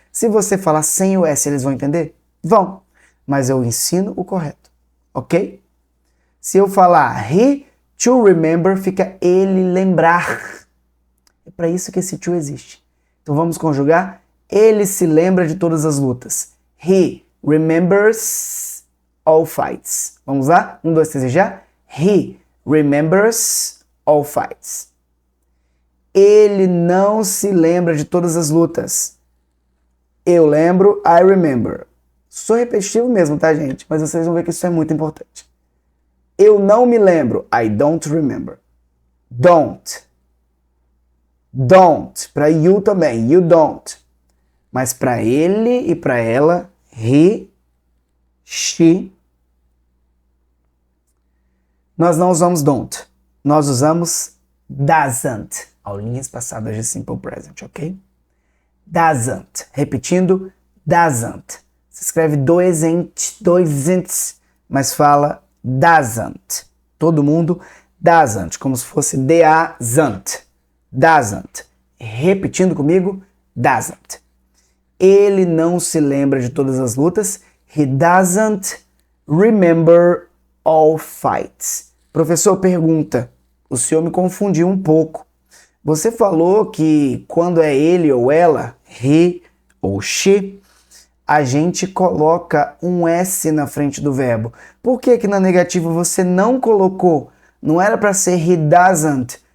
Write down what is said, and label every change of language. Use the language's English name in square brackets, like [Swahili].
[Portuguese] Se você falar sem o S, eles vão entender? Vão, mas eu ensino o correto, ok? Se eu falar [English] he to remember, [Portuguese] fica ele lembrar. É para isso que esse to existe. Então vamos conjugar. Ele se lembra de todas as lutas. [English] He remembers all fights. [Portuguese] Vamos lá? 1, 2, 3 e já. [English] He remembers all fights. [Portuguese] Ele não se lembra de todas as lutas. Eu lembro, [English] I remember. [Portuguese] Sou repetitivo mesmo, tá, gente? Mas vocês vão ver que isso é muito importante. Eu não me lembro. [English] I don't remember. Don't. Don't. [Portuguese] Para [English] you [Portuguese] também. [English] You don't. [Portuguese] Mas para ele e para ela, he, she. Nós não usamos don't. Nós usamos doesn't. Aulinhas passadas de Simple Present, ok? Doesn't. Repetindo, doesn't. Se escreve dois ents, mas fala doesn't. Todo mundo, doesn't. Como se fosse doesn't. Doesn't. Repetindo comigo, doesn't. Ele não se lembra de todas as lutas. [English] He doesn't remember all fights. [Portuguese] Professor, pergunta. O senhor me confundiu um pouco. Você falou que quando é ele ou ela, he ou she, a gente coloca um S na frente do verbo. Por que que na negativa você não colocou? Não era para ser [English] he doesn't